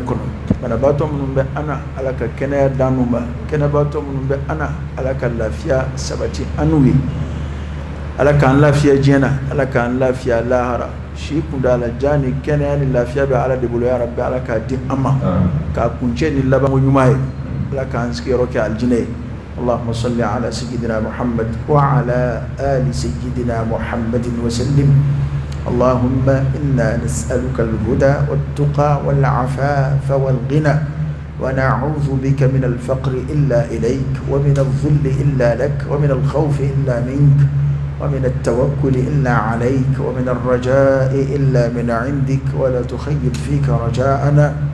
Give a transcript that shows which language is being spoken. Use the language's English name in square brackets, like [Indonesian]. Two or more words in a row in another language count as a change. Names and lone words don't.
[Bambara] kɔnɔ banabaatɔ minnu bɛ ana ala ka kɛnɛya d'an n'u ma kɛnɛbaatɔ minnu bɛ ana ala ka lafiya sabati an n'u ye ala k'an lafiya diɲɛ na ala k'an lafiya lahara si kundala jani kɛnɛya ni lafiya bɛ ala de bolo [Arabic] يا رب [Bambara] ala k'a di an ma k'a kuncɛ ni labanko ɲuman ye ala k'an sigiyɔrɔ kɛ aljinɛ [Arabic] ye اللهم صل على سيدنا محمد وعلى آل سيدنا محمد وسلم اللهم إنا نسألك الهدى والتقى والعفاف والغنى ونعوذ بك من الفقر إلا إليك ومن الذل إلا لك ومن الخوف إلا منك ومن التوكل إلا عليك ومن الرجاء إلا من عندك ولا تخيب فيك رجاءنا